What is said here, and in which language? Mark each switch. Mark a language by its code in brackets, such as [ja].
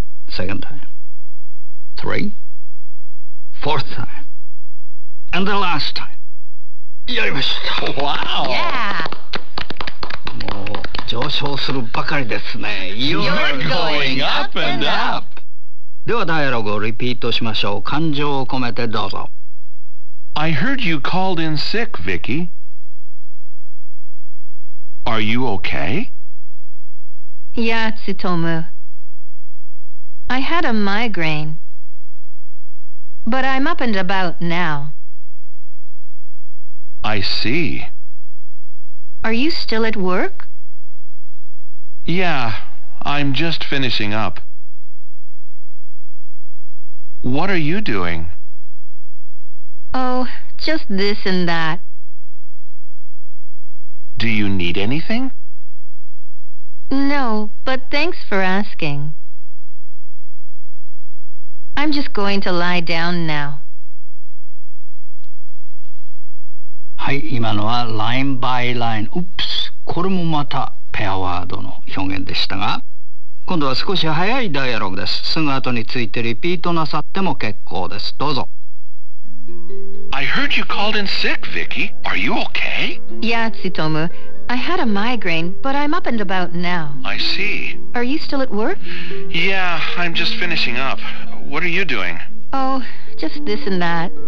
[en] Second time. Three. Fourth time. And the last time. [ja] やりました。 [en] Wow. Yeah. [ja] もう上昇するばかりですね。 [en] You're going up and up. [ja] ではダイアログをリピートしましょう。感情を込めてどうぞ。 [en] I heard you called in sick, Vicky. Are you okay? Yeah, Tsutomu. I had a migraine. But I'm up and about now. I see. Are you still at work? Yeah, I'm just finishing up. What are you doing? Oh, just this and that. Do you need anything? No, but thanks for asking. I'm just going to lie down now. [ja] はい、今のはライン・バイ・ライン。Oops、これもまたペアワードの表現でしたが、今度は少し早いダイアログです。すぐ後についてリピートなさっても結構です。どうぞ。 [en] I heard you called in sick, Vicky. Are you okay? Yeah, Tsutomu. I had a migraine, but I'm up and about now. I see. Are you still at work? Yeah, I'm just finishing up. What are you doing? Oh, just this and that.